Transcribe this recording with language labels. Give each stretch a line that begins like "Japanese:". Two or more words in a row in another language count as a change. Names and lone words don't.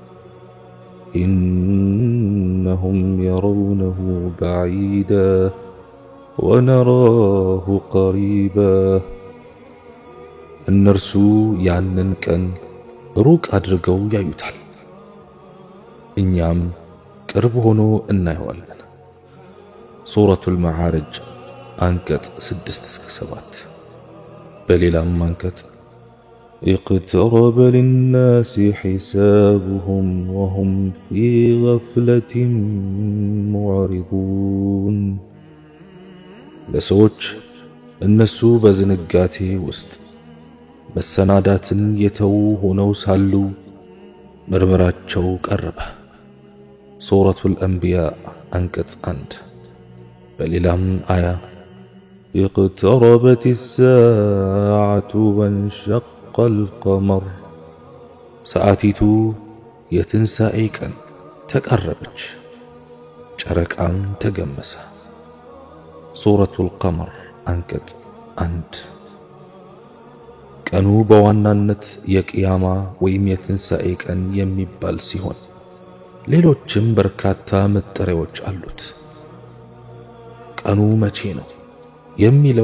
Arabic: إنهم يرونه بعيدا ونراه قريبا።
Amharic: እነርሱ ያንን ቀን ሩቅ አድርገው ያዩታል፣ እኛም ቅርብ ሆኖ እናየዋለን። ሱረቱል መዓሪጅ አንቀጽ 6-7። በሌላም አንቀጽ
Arabic: اقترب للناس حسابهم وهم في غفلة
Amharic: معرضون። ለሰዎች እነሱ በዝንጋቴ ውስጥ መሰናዳትን የተው ሆነው ሳሉ ምርመራቸው ቀረበ። ሱረቱል አንቢያ አንቀጽ 1። በሌላም አያ
Arabic: اقتربت الساعة وانشق القمر።
Amharic: ሰዓቲቱ የትንሣኤ ቀን ተቀረበች፣ ጨረቃም ተገመሰ። ሱረቱል ቀመር አንቀጽ 1። ቀኑ በዋናነት የቅያማ ወይም የትንሣኤ ቀን የሚባል ሲሆን ሌሎችም በርካታ መጠሪያዎች አሉት። ቀኑ መቼ ነው የሚለው